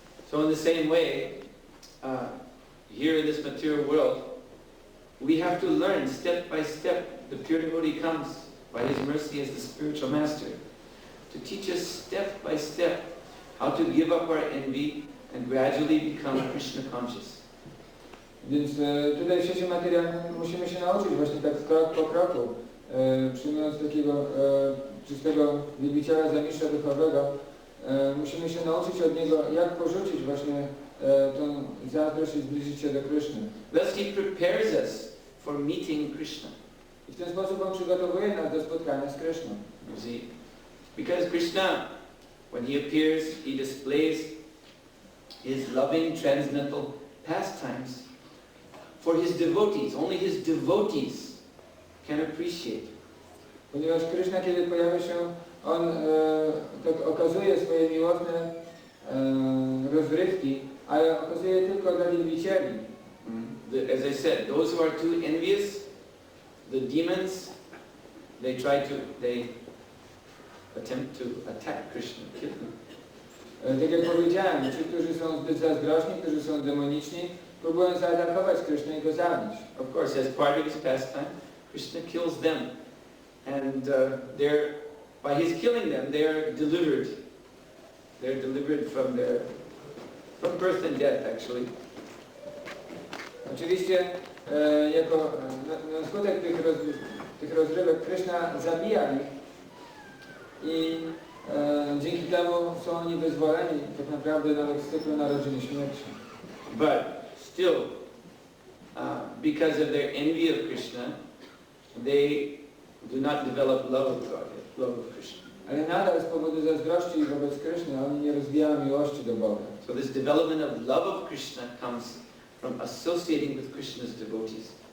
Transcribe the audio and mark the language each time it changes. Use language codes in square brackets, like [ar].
[en] So in the same way, here in this material world, we have to learn step by step. The pure devotee comes by his mercy as the spiritual master to teach us step by step how to give up our envy and gradually become Krishna conscious. [pl] Więc tutaj w świecie materialnym musimy się nauczyć właśnie tak krok po kroku, przyjmując takiego czystego wielbiciela za mistrza duchowego, musimy się nauczyć od niego, jak porzucić właśnie tą zazdrość i zbliżyć się do Kryszny. [en] Thus he prepares us for meeting Krishna. [pl] I w ten sposób on przygotowuje nas do spotkania z Kryszną. [en] You see, because Krishna, when he appears, he displays his loving transcendental pastimes for his devotees. Only his devotees can appreciate. [pl] Ponieważ Kryszna, kiedy pojawia się, on tak okazuje swoje miłosne rozrywki, ale okazuje tylko dla wielbicieli. [en] As I said, those who are too envious, the demons, they attempt to attack Krishna, kill him. [pl] Tak jak powiedziałem, ci, którzy są zbyt zazdrośni, którzy są demoniczni, próbują zaatakować Krishnę i go zabić. [en] Of course, as part of his pastime, Krishna kills them, and by his killing them, they are delivered. They're delivered from birth and death, actually. [pl] Oczywiście, jako na skutek tych rozrywek Krishna zabija ich i dzięki temu są oni wyzwoleni tak naprawdę nawet z cyklu narodzin i śmierci. [en] But still, because of their envy of Krishna, they do not develop love of God, love of Krishna. [pl] Ale nadal z powodu zazdrości wobec Kryszny oni nie rozwijają miłości do Boga. [en] So this development of love of Krishna comes from associating with Krishna's devotees.